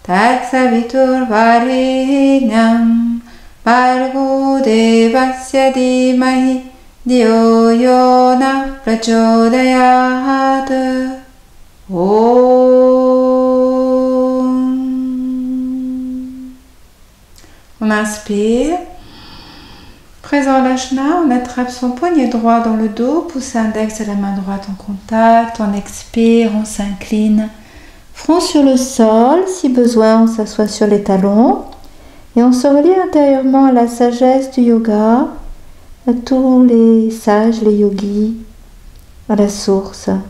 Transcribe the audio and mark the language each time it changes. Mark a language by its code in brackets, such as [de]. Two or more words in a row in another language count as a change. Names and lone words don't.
[sa] Tatsaviturvarenyam Bhargo Devasya Dhimahi Dhiyo Yo Na Prachodayat. Om. [fr] On inspire. Présent l'ajna, on attrape son poignet droit dans le dos, pouce index de la main droite en contact, on expire, on s'incline, front sur le sol, si besoin on s'assoit sur les talons et on se relie intérieurement à la sagesse du yoga, à tous les sages, les yogis, à la source.